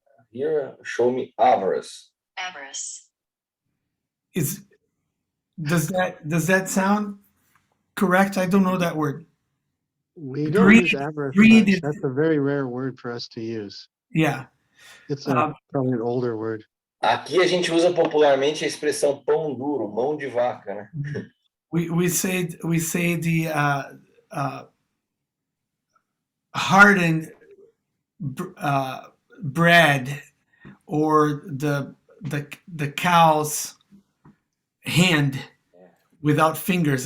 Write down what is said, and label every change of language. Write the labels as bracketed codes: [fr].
[en] Here, show me avarice. Avarice. Does that sound correct? I don't know that word. We don't use avarice much. That's a very rare word for us to use. Yeah. It's probably an older word. [pt] Aqui a gente usa popularmente a expressão pão duro, mão de vaca, né? [en] We say the hardened bread, or the cow's hand without fingers.